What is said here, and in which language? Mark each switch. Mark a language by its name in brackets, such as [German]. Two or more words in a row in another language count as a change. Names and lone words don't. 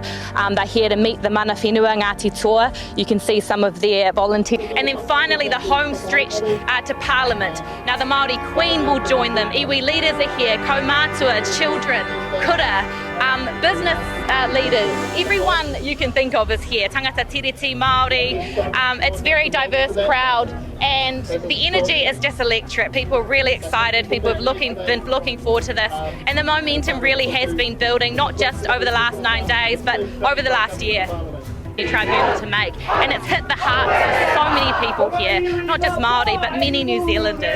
[English] They're here to meet the [Māori] mana whenua [English] Ngāti Toa. You can see some of their volunteers. And then finally the home stretch to Parliament. Now the Maori Queen will join them. Iwi leaders are here, kaumātua, children, kura, business leaders. Everyone you can think of is here. [Māori] Tangata tiriti, Maori. [English] It's a very diverse crowd and the energy is just electric. People are really excited. People have been looking forward to this, and the momentum really has been building, not just over the last 9 days, but over the last year. Tribunal to make, and it's hit the hearts of so many people here, not just Maori but many New Zealanders.